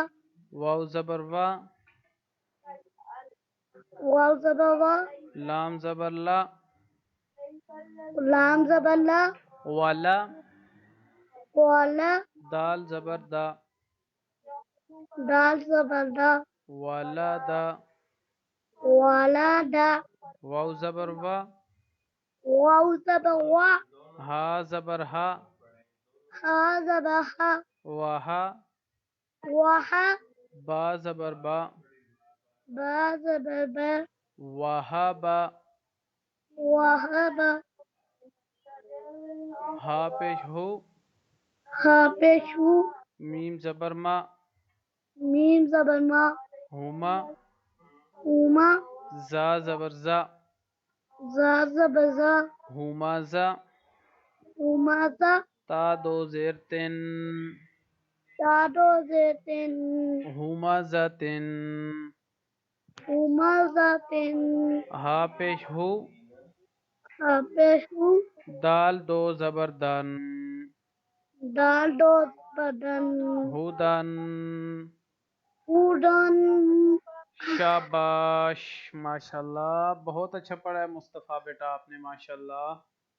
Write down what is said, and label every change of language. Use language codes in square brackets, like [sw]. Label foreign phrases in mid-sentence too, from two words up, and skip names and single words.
[ur] واو زبر وا واو زبر وا لام زبر لا لام زبر لا ولا والا دال زبر دا دال زبر دا ولا دا والا دا واو زبر وا واو زبر وا ہا زبر ہا ہا زبر ہا وہا وہا با زبر با با زبر با وہابا وہبا ہا پیش ہو ہا پیش ہو میم زبر ما میم زبر ما ہوما ہوما زا زبر زا زا زبر زا ہوما زا ہوما زا تا دو زیر تن تا دو زیتن ہوما زا تن ہوما زا تن ہا پیش ہو ہا پیش ہو دال دو زبر دن دال دو بدن ہودن ہودن شاباش ماشاءاللہ بہت اچھا پڑھا ہے مصطفیٰ بیٹا آپ نے ماشاءاللہ